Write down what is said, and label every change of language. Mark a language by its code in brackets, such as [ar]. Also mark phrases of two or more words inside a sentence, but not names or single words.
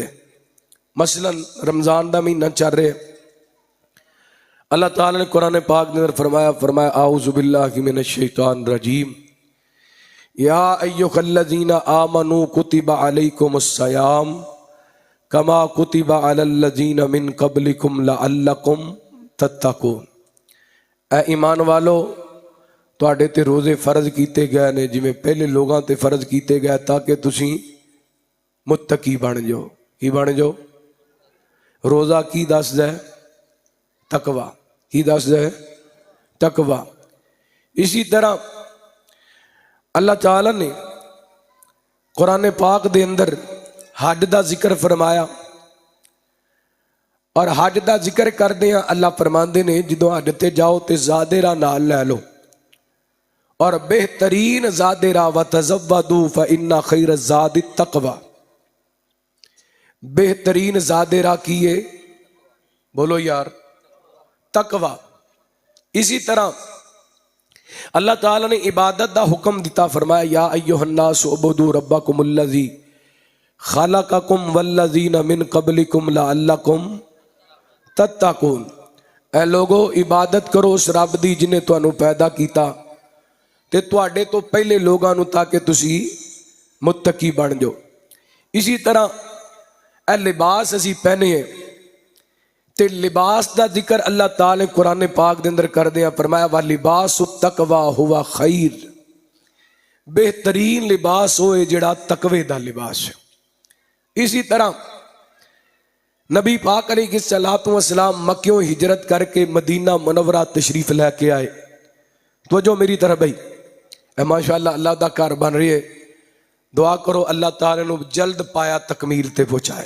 [pa] مثلا رمضان دا مہینہ چل رہا ہے، اللہ تعالیٰ نے قرآن پاک نے فرمایا [ar] اعوذ باللہ من الشیطان الرجیم یا ایھا الذین آمنوا کتب علیکم الصیام کما کتب علی الذین من قبلکم لعلکم تتقون۔ [pa] اے ایمان والو، تواڈے تے روزے فرض کیتے گئے نے جویں پہلے لوگاں تے فرض کیتے گئے تاکہ تسی متقی بن جاؤ۔ کی بن جاؤ؟ روزہ کی دسدا ہے؟ تقوی۔ کی دسدا ہے؟ تقوی۔ اسی طرح اللہ تعالیٰ نے قرآن پاک دے اندر حج دا ذکر فرمایا، اور حج دا ذکر کردے ہیں اللہ فرماندے نے جدوں حج تے جاؤ تے زادے راہ نال لے لو، اور بہترین زادے راہ [ar] وتزودوا فإن خیر الزاد التقوی۔ [pa] بہترین زادے راہ کی ہے؟ بولو یار، تقوی۔ اسی طرح اللہ تعالیٰ نے عبادت دا حکم دیتا، فرمایا [ar] یا ایھا الناس اعبدوا ربکم الذی خلقکم والذین من قبلکم لعلکم تتقون۔ [pa] اے لوگو عبادت کرو اس رب دی جنہیں تانوں پیدا کیتا تے تواڈے تو پہلے لوگاں نوں تاکہ تسی متقی بن جاؤ۔ اسی طرح اے لباس اسی پہنے ہیں تے لباس دا ذکر اللہ تعالی قرآن پاک دے اندر کر دیا، فرمایا [ar] وَلِبَاسُ التَّقْوَىٰ هُوَ خَيْرٌ۔ [pa] بہترین لباس ہوئے جڑا تقوی دا لباس ہے۔ اسی طرح نبی پاک علیہ السلام مکیوں ہجرت کر کے مدینہ منورہ تشریف لے کے آئے۔ توجہ میری طرف بھائی، اے ماشاءاللہ اللہ دا کار بن رہی ہے، دعا کرو اللہ تعالیٰ نو جلد پایا تکمیل تے پہنچائے۔